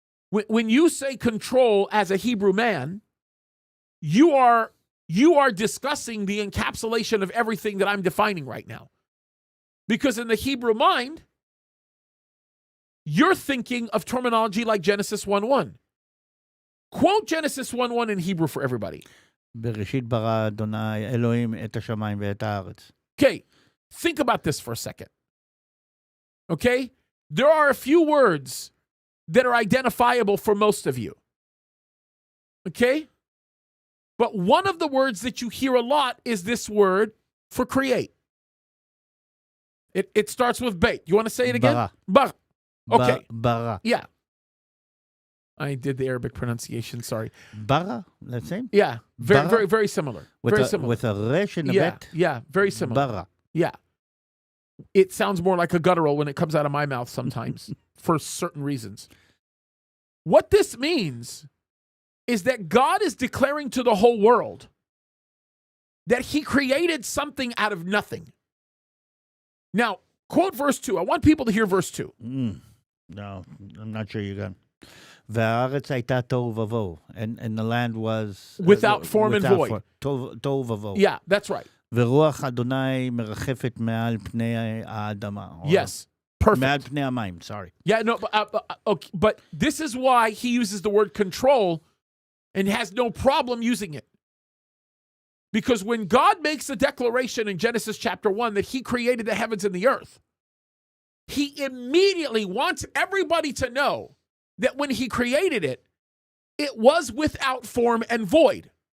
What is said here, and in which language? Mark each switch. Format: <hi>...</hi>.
<en>When you say control as a Hebrew man, you are discussing the encapsulation of everything that I'm defining right now. Because in the Hebrew mind, you're thinking of terminology like Genesis 1:1. Quote Genesis 1:1 in Hebrew for everybody.</en> <he>בראשית ברא אדוני אלוהים את השמיים ואת הארץ.</he> <en>Okay, think about this for a second. Okay? There are a few words that are identifiable for most of you. Okay? But one of the words that you hear a lot is this word for create. It starts with bait. You want to say it again?</en> <he>Bara.</he> <en>Bara. Okay.</en> <he>Bara.</he> <en>Yeah. I did the Arabic pronunciation, sorry. Bara, the same? Yeah. Very,</en> <he>Bara?</he> <en>very, very similar. Very similar. With a resh and a Yeah, bet? yeah, very similar.</en> <he>Bara.</he> <en>Yeah. It sounds more like a guttural when it comes out of my mouth sometimes for certain reasons. What this means is that God is declaring to the whole world that he created something out of nothing. Now, quote verse 2. I want people to hear verse 2. No, I'm not sure you got it.</en> <he>והארץ הייתה תוהו ובוהו,</he> <en>and the land was Without form and void.</en> <he>תוהו ובוהו.</he> <en>Yeah, that's right.</en> <he>ורוח אדוני מרחפת מעל פני האדמה.</he> <en>Yes, perfect.</en> <he>מעל פני המים,</he> <en>sorry. Yeah, no, okay, but this is why he uses the word control and has no problem using it. Because when God makes a declaration in Genesis chapter 1 that he created the heavens and the earth, he immediately wants everybody to know that when he created it, it was without form and void.</en>